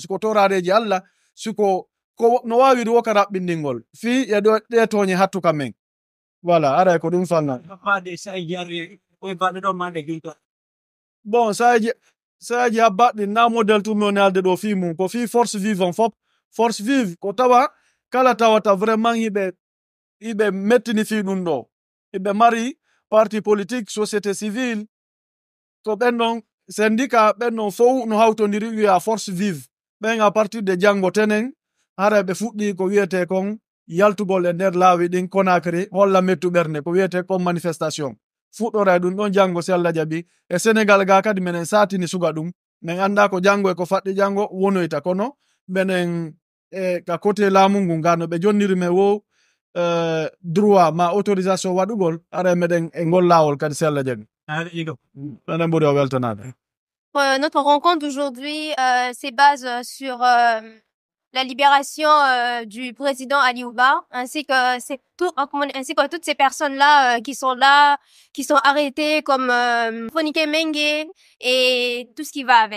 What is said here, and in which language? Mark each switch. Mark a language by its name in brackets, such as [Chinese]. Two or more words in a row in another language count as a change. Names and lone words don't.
[Fula] Siko torareji Allah, siko ko no wawiri wo ka raɓɓindingol fi e ɗe toñe hattu kam men. Voilà, aray ko ɗum fanna. Bon, saji habbaɗi na model tum woni alde ɗo fi mum ko fi [French] force vive [Fula] on fop. [French] Force vive [Fula] ko tawa kala tawata vraiment iɓe mettini fi ɗum ɗo. Iɓe mari [French] parti politique, société civile, [Fula] ko ɓen ɗon syndicat ɓen ɗon fof no hawtodiri wiya force vive. Ɓen [French] à partir de [Fula] janggo tenen hara ɓe fuɗɗi ko wiyete kon yaltugol e nder laawi ɗin Conakry holla mettu ɓernde ko wiyete kon manifestation. Fuɗɗora ɗum ɗon janggo si Allah jaɓi e Sénégal ga kadi minen satini suga ɗum min anda ko janggo e ko faɗɗi janggo wonoyta kono minen ka côté laamu ngu ga no ɓe jonniri men wo droit ma autorisation waɗugol ara meɗen e ngol lawol kadi si Allah jaɓi. Minen ɓuri o weltanade. [French] Notre rencontre d'aujourd'hui se base sur la libération du président Aliou Ba, ainsi que toutes ces personnes-là qui sont arrêtées, comme Fonike Mengue et tout ce qui va avec.